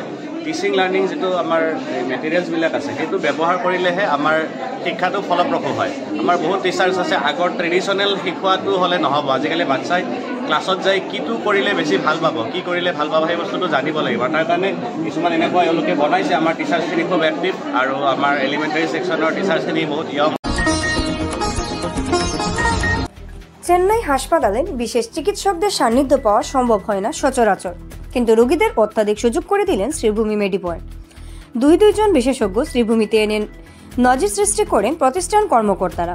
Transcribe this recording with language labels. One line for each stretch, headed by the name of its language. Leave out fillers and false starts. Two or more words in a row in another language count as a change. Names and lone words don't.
English: teaching learning
Assamese: যিটো আমাৰ মেটেৰিয়েলছবিলাক আছে, সেইটো ব্যৱহাৰ কৰিলেহে আমাৰ শিক্ষাটো ফলপ্ৰসূ হয়। আমাৰ বহুত টিচাৰ্ছ আছে, আগৰ ট্ৰেডিশ্যনেল শিকোৱাটো হ'লে নহ'ব। আজিকালি বাচ্চাই ক্লাছত যাই কিটো কৰিলে বেছি ভাল পাব, কি কৰিলে ভাল পাব, সেই বস্তুটো জানিব লাগিব। তাৰ কাৰণে কিছুমান এনেকুৱা এওঁলোকে বনাইছে। আমাৰ টিচাৰ্ছখিনি খুব এক্টিভ, আৰু আমাৰ এলিমেণ্টাৰী ছেকশ্যনৰ টিচাৰ্ছখিনি বহুত ইয়ং।
Bangla: চেন্নাই হাসপাতালে বিশেষ চিকিৎসকদের সান্নিধ্য পাওয়া সম্ভব হয় না সচরাচর, কিন্তু রোগীদের অত্যাধিক সুযোগ করে দিলেন শ্রীভূমি মেডিপয়েন্ট। দুইজন বিশেষজ্ঞ শ্রীভূমিতে এনে নজির সৃষ্টি করেন প্রতিষ্ঠান কর্মকর্তারা।